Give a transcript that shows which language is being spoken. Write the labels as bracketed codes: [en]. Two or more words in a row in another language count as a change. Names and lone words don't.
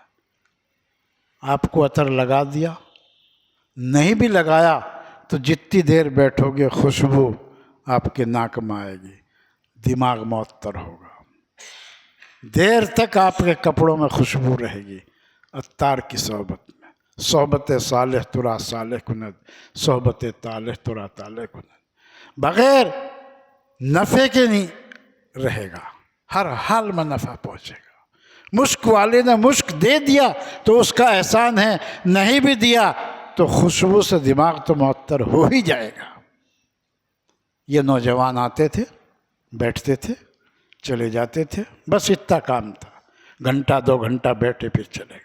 [ur] آپ کو عطر لگا دیا، نہیں بھی لگایا تو جتنی دیر بیٹھو گے خوشبو آپ کے ناک میں آئے گی، دماغ معطر ہوگا، دیر تک آپ کے کپڑوں میں خوشبو رہے گی۔ عطار کی صحبت میں، [fa] صحبت صالح ترا صالح کند، صحبت طالح ترا طالح کند، [ur] بغیر نفع کے نہیں رہے گا، ہر حال میں نفع پہنچے گا۔ مشک والے نے مشک دے دیا تو اس کا احسان ہے، نہیں بھی دیا تو خوشبو سے دماغ تو معطر ہو ہی جائے گا۔ یہ نوجوان آتے تھے، بیٹھتے تھے، چلے جاتے تھے، بس اتنا کام تھا، گھنٹہ 2 گھنٹہ بیٹھے پھر چلے گئے۔